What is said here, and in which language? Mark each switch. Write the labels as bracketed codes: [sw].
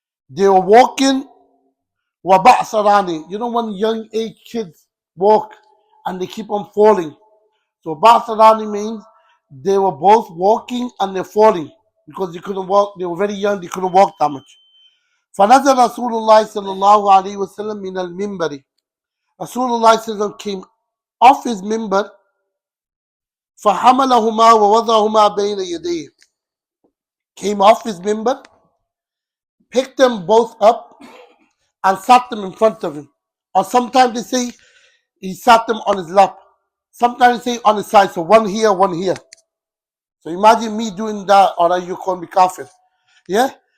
[en] They were walking waba'sarani. You know when young age kids walk and they keep on falling. So ba'sarani means they were both walking and they're falling because they couldn't walk. They were very young. They couldn't walk that much. [ar] فنزل رسول الله صلى الله عليه وسلم من المنبر. [en] Rasulullah sallallahu alaihi wasallam came off his minbar. [ar] فحملهما ووضعهما بين يديه. [en] Came off his minbar, picked them both up, and sat them in front of him. Or sometimes they say he sat them on his lap. Sometimes they say on his side. So one here, one here. So imagine me doing that, or you call me kafir. Yeah?